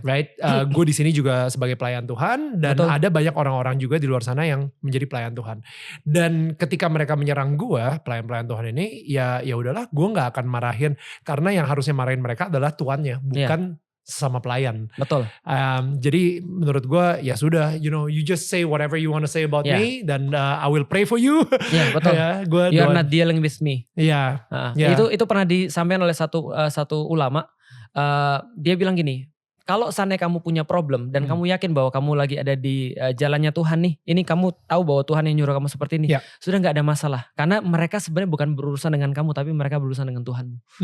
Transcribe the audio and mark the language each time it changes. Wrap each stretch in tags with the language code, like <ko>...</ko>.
<en>right?</en> <id>Gue di sini juga sebagai pelayan Tuhan dan Betul. ada banyak orang-orang juga di luar sana yang menjadi pelayan Tuhan. Dan ketika mereka menyerang gue, pelayan-pelayan Tuhan ini, ya udahlah, gue nggak akan marahin karena yang harusnya marahin mereka adalah tuannya, bukan sama pelayan. Betul. Jadi menurut gue ya sudah,</id> <en>you just say whatever you want to say about me, dan I will pray for you.</en> <id>Ya, betul.</id> <en>You are not dealing with me.</en> <id>Iya. Itu pernah disampaikan oleh satu ulama. Dia bilang gini, kalau seandainya kamu punya problem dan kamu yakin bahwa kamu lagi ada di jalannya Tuhan nih, ini kamu tahu bahwa Tuhan yang nyuruh kamu seperti ini, sudah gak ada masalah. Karena mereka sebenarnya bukan berurusan dengan kamu, tapi mereka berurusan dengan Tuhan.</id>